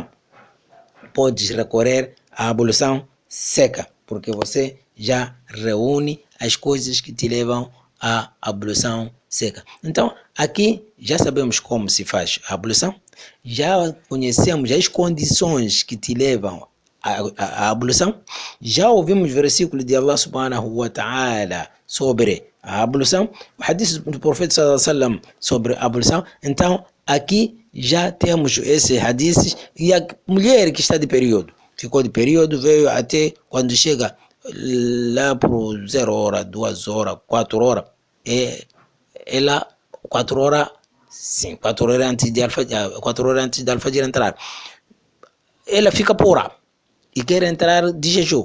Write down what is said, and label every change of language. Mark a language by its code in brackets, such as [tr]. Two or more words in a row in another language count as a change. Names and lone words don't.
[pt] Podes recorrer à ablução seca, porque você já reúne as coisas que te levam à ablução seca. Então, aqui já sabemos como se faz a ablução, já conhecemos as condições que te levam à ablução, já ouvimos versículo de [ar] الله سبحانه وتعالى [pt] sobre a ablução, o hadith do profeta [ar] صلى الله عليه وسلم [pt] sobre a ablução. Então, aqui já temos esses hadiths, e a mulher que está de período, ficou de período, veio até quando chega lá por 0 hora, 2 horas, 4 horas, ela 4 horas, sim, 4 horas antes de Al-Fajr entrar, ela fica pura e quer entrar de jejum.